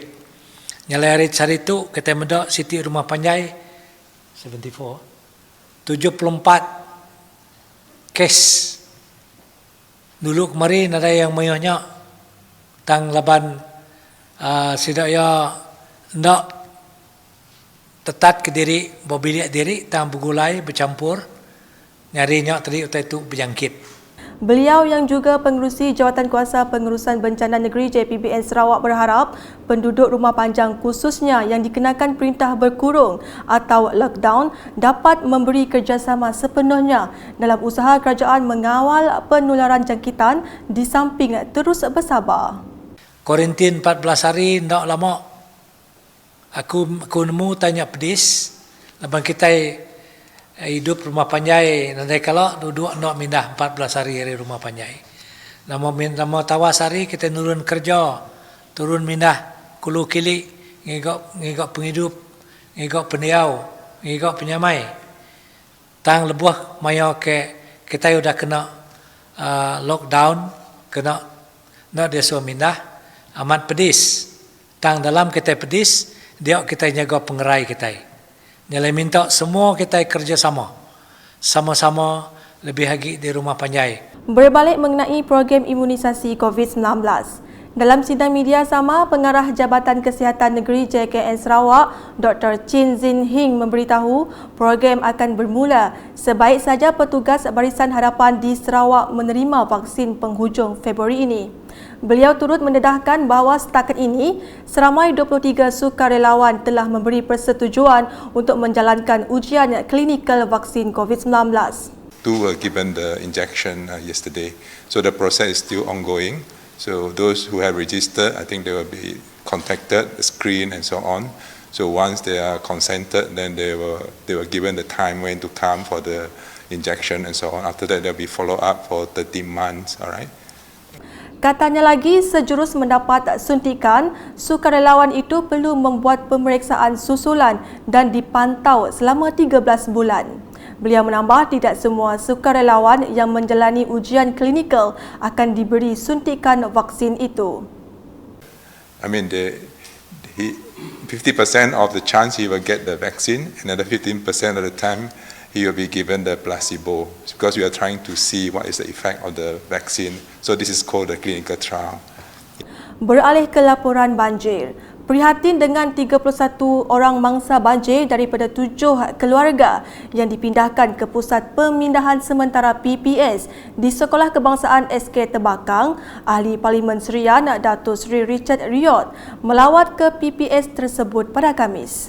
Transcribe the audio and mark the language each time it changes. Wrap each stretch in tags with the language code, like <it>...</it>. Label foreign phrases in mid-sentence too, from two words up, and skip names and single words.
<iba>Nyalai hari itu kita mendak Siti Rumah Panjai 74 kes. Dulu kemarin ada yang mayuhnya tang laban sidak ya ndak tetat ke diri, berbilik diri, tang bergulai, bercampur, nyarinya tadi utai itu berjangkit.</iba> <ms>Beliau yang juga pengerusi Jawatan Kuasa Pengurusan Bencana Negeri JPBN Sarawak berharap penduduk rumah panjang khususnya yang dikenakan perintah berkurung atau lockdown dapat memberi kerjasama sepenuhnya dalam usaha kerajaan mengawal penularan jangkitan di samping terus bersabar. Kuarantin 14 hari tidak lama.</ms> <iba>Aku nemu tanya pedis, lepas kita hidup rumah panjai, nanti kalau duduk nak mindah 14 hari dari rumah panjai. Nama tawas hari kita nurun kerja, turun mindah kulu kili, ngigok penghidup, ngigok pendiau, ngigok penyamai. Tang lebuh maya ke kita sudah kena lockdown kena dia suruh mindah amat pedis. Tang dalam kita pedis, dia kita jaga pengerai kita. Nyalai minta semua kita kerjasama. Sama-sama lebih lagi di rumah panjai.</iba> <ms>Berbalik mengenai program imunisasi COVID-19. Dalam sidang media sama, Pengarah Jabatan Kesihatan Negeri JKN Sarawak, Dr. Chin Zin Hing memberitahu program akan bermula sebaik saja petugas Barisan Harapan di Sarawak menerima vaksin penghujung Februari ini. Beliau turut mendedahkan bahawa setakat ini, seramai 23 sukarelawan telah memberi persetujuan untuk menjalankan ujian klinikal vaksin COVID-19.</ms> <en>Two were given the injection yesterday, so the process is still ongoing. So those who have registered, I think they will be contacted, screened and so on. So once they are consented, then they were given the time when to come for the injection and so on. After that, there will be follow up for 13 months. All right.</en> <ms>Katanya lagi, sejurus mendapat suntikan, sukarelawan itu perlu membuat pemeriksaan susulan dan dipantau selama 13 bulan. Beliau menambah tidak semua sukarelawan yang menjalani ujian klinikal akan diberi suntikan vaksin itu.</ms> <en>I mean, 50% of the chance he will get the vaccine, another 15% of the time he will be given the placebo, because we are trying to see what is the effect of the vaccine. So this is called the clinical trial.</en> <ms>Beralih ke laporan banjir. Prihatin dengan 31 orang mangsa banjir daripada 7 keluarga yang dipindahkan ke Pusat Pemindahan Sementara PPS di Sekolah Kebangsaan SK Tebakang, Ahli Parlimen Serian Datuk Seri Richard Riot melawat ke PPS tersebut pada Khamis.</ms>